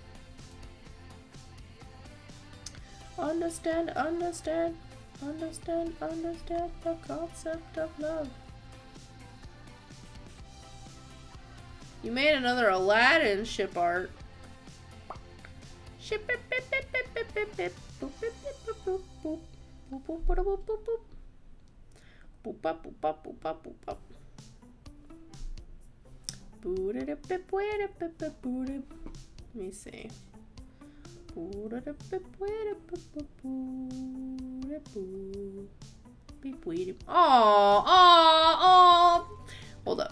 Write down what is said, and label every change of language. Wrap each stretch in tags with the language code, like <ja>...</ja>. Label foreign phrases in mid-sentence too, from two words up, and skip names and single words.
<en>Understand the concept of love. You made another Aladdin ship art. Ship it, bip, bip, bip, bip, bip, bip. Boop, bip, bip, boop, boop, boop. Boop, boop, boop, boop, boop, boop. Boop, bop, boop, bop, boop, bop, boop, bop. Let me see. Oh. Hold up.</en>